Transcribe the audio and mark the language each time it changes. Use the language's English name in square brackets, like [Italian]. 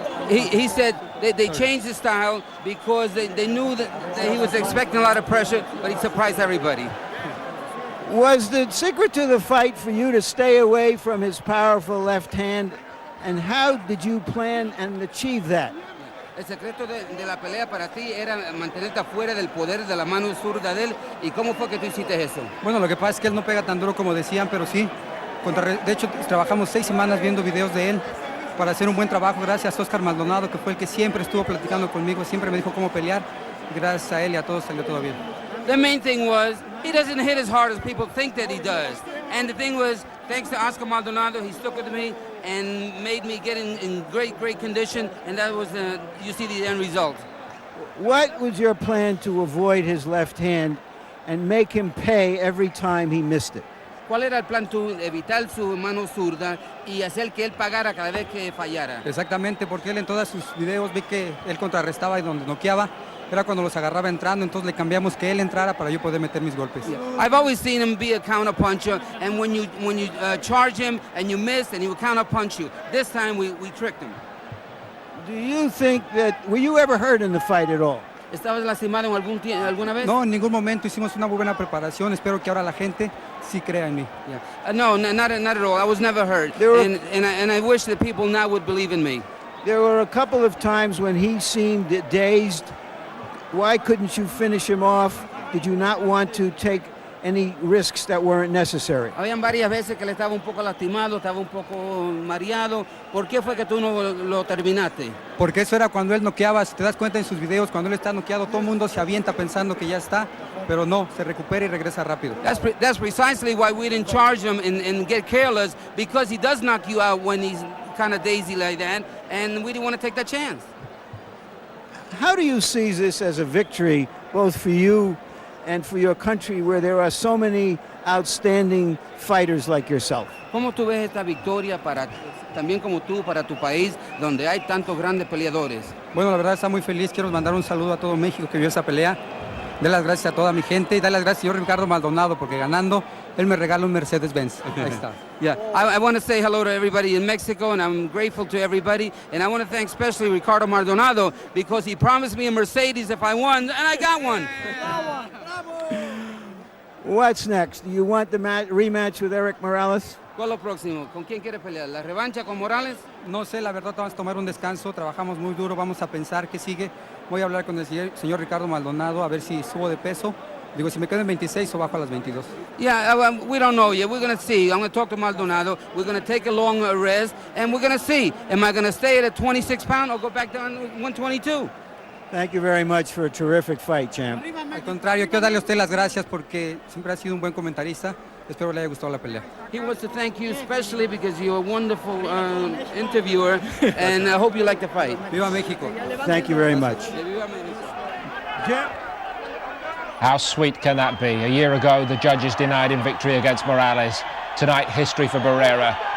[English] He said they changed the style because they knew that he was expecting a lot of pressure, but he surprised everybody. Was the secret to the fight for you to stay away from his powerful left hand, and how did you plan and achieve that? [Spanish] El secreto de la pelea para ti era mantenerte afuera del poder de la mano zurda de él, y cómo fue que tú hiciste eso. Bueno, lo que pasa es que él no pega tan duro como decían, pero sí. De hecho, trabajamos 6 semanas viendo videos de él para hacer un buen trabajo. Gracias a Oscar Maldonado, que fue el que siempre estuvo platicando conmigo, siempre me dijo cómo pelear. Gracias a él y a todos salió todo bien. [English] The main thing was, he doesn't hit as hard as people think that he does. And the thing was, thanks to Oscar Maldonado, he stuck with me and made me get in great condition. And that was, you see the end result. What was your plan to avoid his left hand and make him pay every time he missed it? [Spanish] ¿Cuál era el plan tú? Evitar su mano zurda y hacer que él pagara cada vez que fallara. Exactamente, porque él en todos sus videos vi que él contrarrestaba y donde noqueaba era cuando los agarraba entrando, entonces le cambiamos que él entrara para yo poder meter mis golpes. [English] I've always seen him be a counter puncher, and when you charge him and you miss, and he will counter punch you. This time we tricked him. Do you think that, were you ever hurt in the fight at all? [Spanish] ¿Estabas lastimado en alguna vez? No, en ningún momento hicimos una muy buena preparación. Espero que ahora la gente sí crea en mí. [English] Yeah. No, not at all. I was never hurt. And I wish that people now would believe in me. There were a couple of times when he seemed dazed. Why couldn't you finish him off? Did you not want to take any risks that weren't necessary? [Spanish] Habían varias veces que le estaba un poco lastimado, estaba un poco mareado. ¿Por qué fue que tú no lo terminaste? Porque eso era cuando él noqueaba. Si te das cuenta en sus videos, cuando él está noqueado, todo el mundo se avienta pensando que ya está, pero no, se recupera y regresa rápido. [English] That's precisely why we didn't charge him and get careless, because he does knock you out when he's kind of daisy like that, and we didn't want to take that chance. How do you see this as a victory, both for you and for your country, where there are so many outstanding fighters like yourself? [Spanish] ¿Cómo tú ves esta victoria también como tú, para tu país, donde hay tantos grandes peleadores? Bueno, la verdad está muy feliz. Quiero mandar un saludo a todo México que vio esa pelea. Dar las gracias a toda mi gente y dar las gracias al señor Ricardo Maldonado, porque ganando, él me regala un Mercedes-Benz. Ahí está. [English] Yeah, I want to say hello to everybody in Mexico, and I'm grateful to everybody. And I want to thank especially Ricardo Maldonado, because he promised me a Mercedes if I won, and I got one. What's next? Do you want the rematch with Eric Morales? [Spanish] ¿Cuál es lo próximo? ¿Con quién quiere pelear? ¿La revancha con Morales? No sé, la verdad vamos a tomar un descanso, trabajamos muy duro, vamos a pensar qué sigue. Voy a hablar con el señor Ricardo Maldonado a ver si subo de peso. Digo, si me quedo en 26 o bajo a las 22. [English] Yeah, we don't know yet. We're going to see. I'm going to talk to Maldonado. We're going to take a long rest, and we're going to see. Am I going to stay at a 26 pound or go back down to 122? Thank you very much for a terrific fight, champ. [Spanish] Al contrario, quiero darle a usted las gracias porque siempre ha sido un buen comentarista. Espero le haya gustado la pelea. [English] He wants to thank you especially because you're a wonderful interviewer, and I hope you like the fight. [Spanish] Viva México. [English] Thank you very much. Yeah. How sweet can that be? A year ago, the judges denied him victory against Morales. Tonight, history for Barrera.